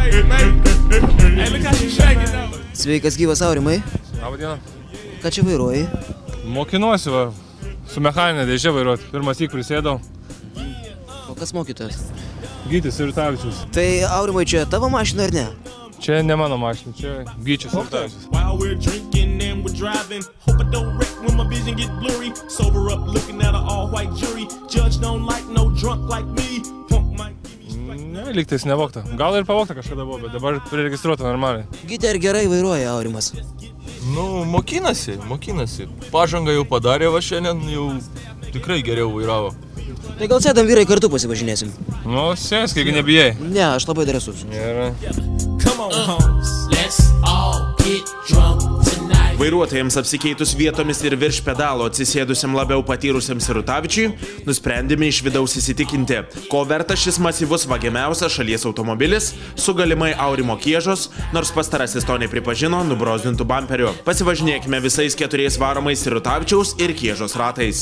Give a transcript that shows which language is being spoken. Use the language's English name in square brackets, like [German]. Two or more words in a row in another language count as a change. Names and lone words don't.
[Lithuanian] Sveikas gyvas, Aurimai. Labą dieną. Ką čia vairuoji? Mokinuosi, va, su mechaninė dėžė vairuoti. Pirmas syk prisėdau. O kas mokytojas? Gytis Sirutavičius. Tai, Aurimai, čia tavo mašina ar ne? Čia ne mano mašina, čia Gyčio Sirutavičius. [English] While we're drinking and we're driving, hope I don't wreck when my vision get blurry. Sober up looking at an all-white jury. Judge don't like no drunk like me. Punk might give me strike. [Lithuanian] Ne, lygtais nevokta. Gal ir pavokta kažkada buvo, bet dabar priregistruota normaliai. Gyti, ar gerai vairuoja, Aurimas? Mokinasi. Pažangą jau padarė, va šiandien jau tikrai geriau vairavo. Tai gal sėdam vyrai kartu pasivažinėsim? Sėsk, jeigu nebijai. Ne, aš labai drąsus. Gerai. [English] Come on, homes. Let's all get drunk tonight. [Lithuanian] Vairuotojams apsikeitus vietomis ir virš pedalo atsisėdusiam labiau patyrusiam Sirutavičiui, nusprendėme iš vidaus įsitikinti, ko verta šis masyvus vagiamiausias šalies automobilis su galimai Aurimo Kiežos, nors pastarasis to nepripažino, nubrozdintų bamperiu. Pasivažinėkime visais 4 varomais Sirutavičiaus ir Kiežos ratais.